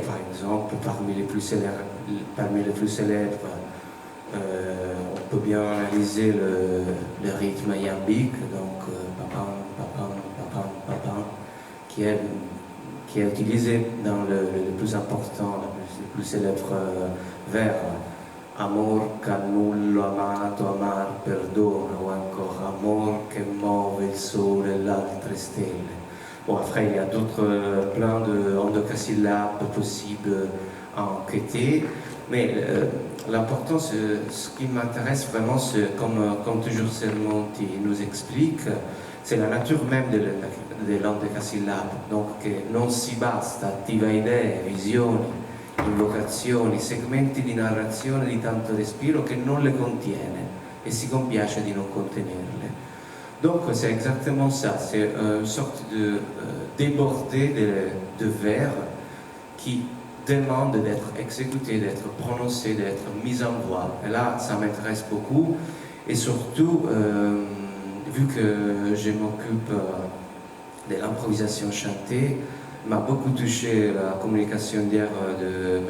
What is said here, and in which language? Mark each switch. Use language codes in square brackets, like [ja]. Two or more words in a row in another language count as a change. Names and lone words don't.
[fr] Par exemple, parmi les plus célèbres, on peut bien analyser le rythme iambique, donc papam, papam, papam, papam, qui est utilisé dans le plus important, le plus célèbre vers [it] Amor cannullo amato amar perdona, ou encore Amor che muove il sole e l'altre stelle. [fr] Bon, après, il y a d'autres plein d'endocasyllabes possibles à enquêter, mais l'important, ce qui m'intéresse vraiment, c'est comme toujours Sermonti nous explique, c'est la nature même de l'endocasyllabe. Donc, [it] non si basta, attiva idee, visioni, invocazioni, segmenti di narrazione di tanto respiro che non le contiene et si compiace di non contenerle. [fr] Donc c'est exactement ça, c'est une sorte de débordé de vers qui demande d'être exécuté, d'être prononcé, d'être mis en voix. Et là, ça m'intéresse beaucoup. Et surtout, vu que je m'occupe de l'improvisation chantée, m'a beaucoup touché la communication d'hier de M.